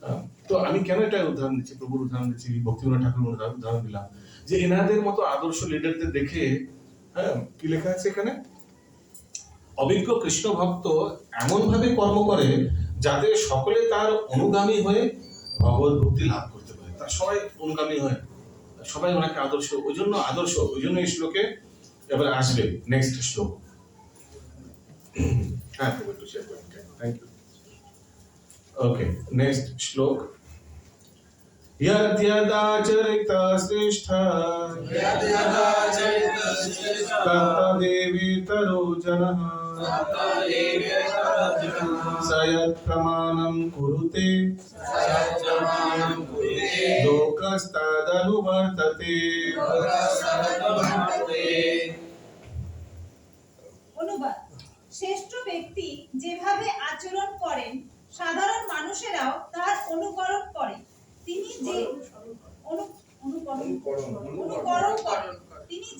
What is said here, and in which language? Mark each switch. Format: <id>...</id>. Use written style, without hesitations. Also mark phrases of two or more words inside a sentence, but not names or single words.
<bn>তো তো আমি কেন এটা উদাহরণ দিচ্ছি, প্রভুর উদাহরণ দিচ্ছি, ভক্তিবিনোদ ঠাকুর উদাহরণ দিলাম, যে এনাদের মতো আদর্শ লিডারদের দেখে, হ্যাঁ, কি লেখা আছে এখানে, অভিজ্ঞ কৃষ্ণ ভক্ত এমন ভাবে কর্ম করে যাতে সকলে তার অনুগামী হয়ে ভগবত ভক্তি লাভ করতে পারে। তার সবাই অনুগামী হয়, সবাই ওনাকে আদর্শ, ওই জন্য আদর্শ, ওই জন্য এই শ্লোকে এবার আসবে নেক্সট শ্লোক। হ্যাঁ, একটু শেয়ার করুন,</bn> <en>thank you.</en> <bn>ওকে, নেক্সট শ্লোক।</bn> <sa>यद्यदाचरिता श्रेष्ठा तत्तदेवेतरो जनः स यत्प्रमाणं कुरुते लोकस्तदनुवर्तते।</sa> <bn>অনুবাদ। শ্রেষ্ঠ ব্যক্তি যেভাবে আচরণ করেন সাধারণ মানুষেরাও তার অনুকরণ করে। তিনি যে অনুকরণ করেন, তিনি যা</bn>